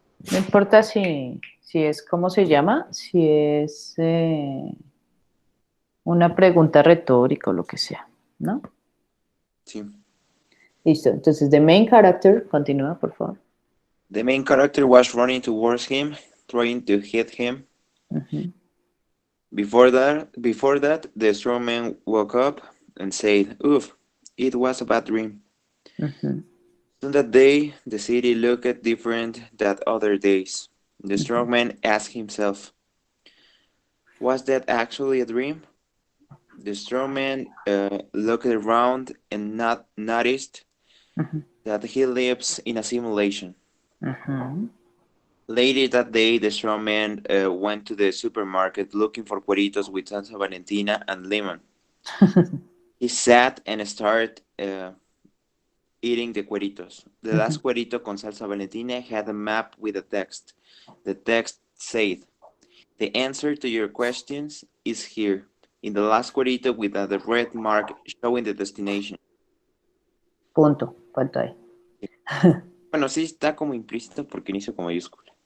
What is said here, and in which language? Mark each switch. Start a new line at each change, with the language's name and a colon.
Spanish: No importa si es, ¿cómo se llama? Si es una pregunta retórica o lo que sea, ¿no? Sí. Listo. Entonces,
English: the main character,
Spanish: continúa, por favor.
English: The main character was running towards him, trying to hit him. Ujú, Before that, the strong man woke up and said, "Oof, it was a bad dream." ujú, On that day, the city looked different than other days. The ujú, strong man asked himself, "Was that actually a dream?" The strong man looked around and not noticed ujú, that he lives in a simulation. ujú. Later that day, the strong man went to the supermarket looking for cueritos with salsa valentina and lemon. He sat and started eating the cueritos. The Ujú. last cuerito con salsa valentina had a map with a text. The text said, "The answer to your questions is here, in the last cuerito with a red mark showing the destination."
Spanish: Punto. Falta ahí. Bueno, sí está como implícito porque inicio con mayúscula.